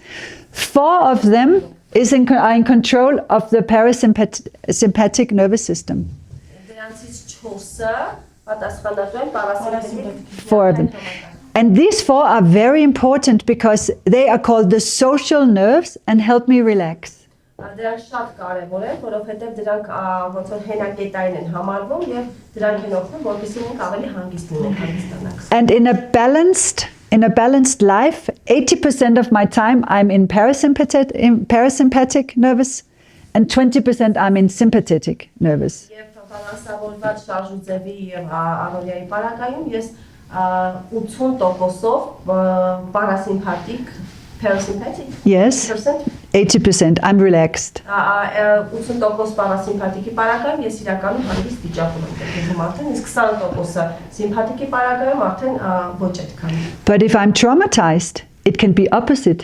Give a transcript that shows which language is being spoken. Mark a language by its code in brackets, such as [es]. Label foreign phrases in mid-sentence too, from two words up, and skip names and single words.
[en] 4 of them are in control of the parasympathetic nervous system. 4 of them. And these 4 are very important because they are called the social nerves and help me relax. [hy] Դրանք շատ կարևոր են, որովհետև դրանք ոնց որ հենակետային են համարվում եւ դրանք են օգնում, որպեսզի մենք ավելի հանգիստ լինենք, հանգստանանք։ [en] And in a balanced life, 80% of my time I'm in parasympathetic nervous and 20% I'm in sympathetic nervous. [hy] Եվ բալանսավորված շարժուձևի եւ առօրյայի պարագայում ես 80%-ով parasympathetic. [en] Yes, 80%. I'm relaxed. But if I'm traumatized, it can be opposite.